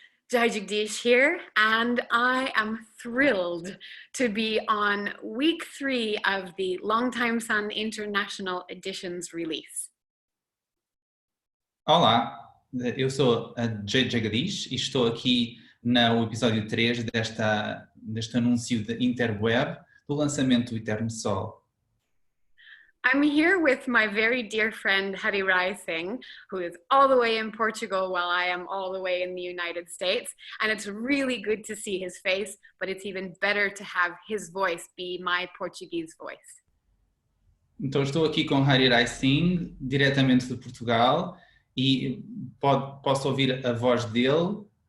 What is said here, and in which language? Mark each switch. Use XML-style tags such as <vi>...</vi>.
<en>Jai-Jagdeesh here, and I am thrilled to be on week 3 of the Longtime Sun International Editions release.</en> <pt>Olá, eu sou a Jai-Jagdeesh e estou aqui no episódio 3 deste anúncio da interweb do lançamento do Eterno Sol.</pt> <en>I'm here with my very dear friend Hari Rai Singh, who is all the way in Portugal while I am all the way in the United States. And it's really good to see his face, but it's even better to have his voice be my Portuguese voice.</en> <pt>Então estou aqui com Hari Rai Singh, diretamente de Portugal, e posso ouvir a voz dele.</pt>